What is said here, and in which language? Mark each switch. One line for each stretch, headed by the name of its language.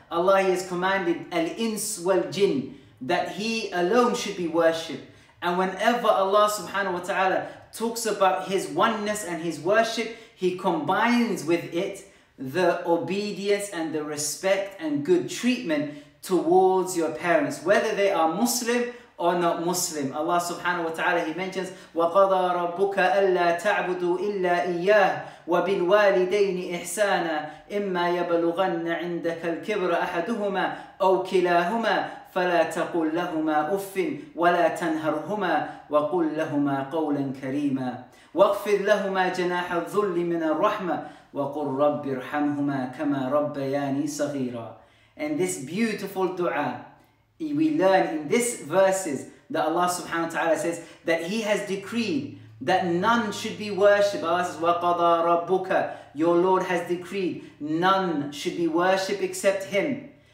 English: Allah has commanded al-ins wal-jinn, that He alone should be worshipped. And whenever Allah subhanahu wa ta'ala talks about His oneness and His worship, He combines with it the obedience and the respect and good treatment towards your parents, whether they are Muslim or not Muslim.
Arabic: Allah subhanahu wa ta'ala,
English: He mentions,
Arabic: وَقَضَى رَبُّكَ أَلَّا تَعْبُدُوا إِلَّا إِيَّاهُ وَبِالْوَالِدَيْنِ إِحْسَانًا إِمَّا يَبْلُغَنَّ عِنْدَكَ الْكِبْرَ أَحَدُهُمَا أَوْ كِلَاهُمَا فلا تقل لهما أف ولا تنهرهما وقل لهما قولا كريما واخفض لهما جناح الذل من الرحمة وقل رب ارحمهما كما ربياني صغيرا.
English: And this beautiful dua, we learn in these verses that Allah subhanahu wa ta'ala says that He has decreed that none should be worshipped. Allah says,
Arabic: وَقَضَى رَبُّكَ,
English: your Lord has decreed none should be worshipped except Him.